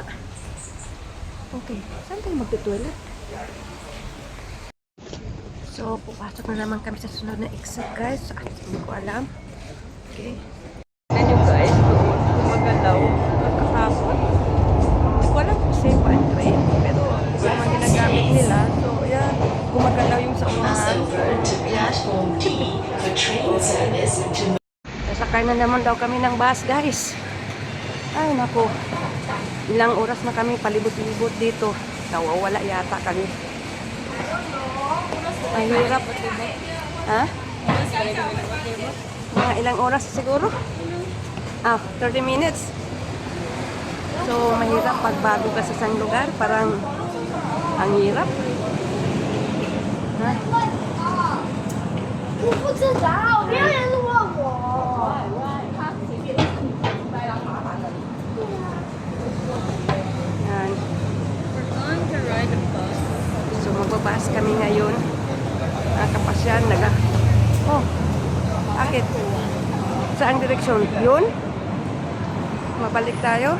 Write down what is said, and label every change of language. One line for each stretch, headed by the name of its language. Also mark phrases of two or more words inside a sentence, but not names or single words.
Filipino: Okay, saan tayo magtutoilet? So, pupasok na naman kami sa sunod na exit guys. At hindi ko alam. Okay. Tignan nyo guys, gumagalaw. Kakahapon. Hindi ko alam kung safe ang train. Pero, yung mga ginagamit nila. So, yeah, gumagalaw yung sa unahan.
English: Platform T for train service to...
Filipino: Sasakay na naman daw kami ng bus guys. Ay nako. Ilang oras na kami palibot-libot dito. Nawawala yata kami. Ang hirap. Ha? Mga ilang oras siguro? 30 minutes. So mahirap pag bago ka sa isang lugar. Parang ang hirap. Ha?
Chinese: 我不知道，别人问我。
Filipino: Yan. So magbabas kami ngayon. Kapasyan, Oh, bakit? Saang direksyon? Yun? Mabalik tayo?